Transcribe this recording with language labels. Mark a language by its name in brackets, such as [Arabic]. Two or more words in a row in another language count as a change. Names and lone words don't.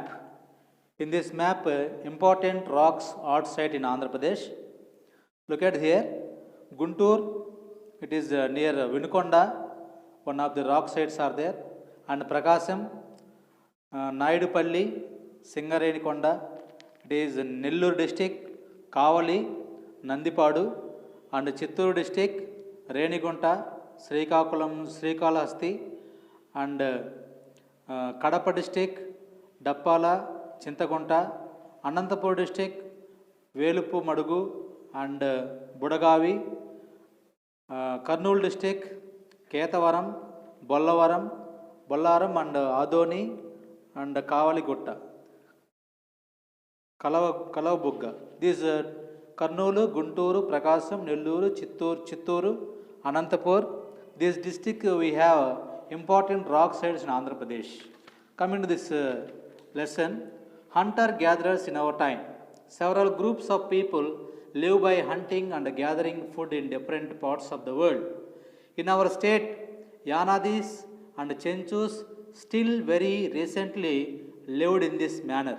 [English] In this map, important rocks outside in Andhra Pradesh. Look at here, Guntur. It is near Vinukonda. One of the rock sites are there, and Prakasam, Naidupalli, Singarenikonda. It is Nellore district, Kavali, Nandipadu, and Chittoor district, Renigunta, Srikakulam, Srikalahasti, and Kadapa district, Dappala, Chintagunta, Anantapur district, Velupu Madugu, and Budagavi, Kurnool district, Ketavaram, Bollaram, and Adoni, and Kavaligutta, Kalavabugga. These Kurnool, Gunturu, Prakasam, Nellore, Chitturu, Anantapur. This district we have important rock sites in Andhra Pradesh. Coming to this lesson, hunter-gatherers in our time. Several groups of people live by hunting and gathering food in different parts of the world. In our state, Yanadis and Chenchus still very recently lived in this manner.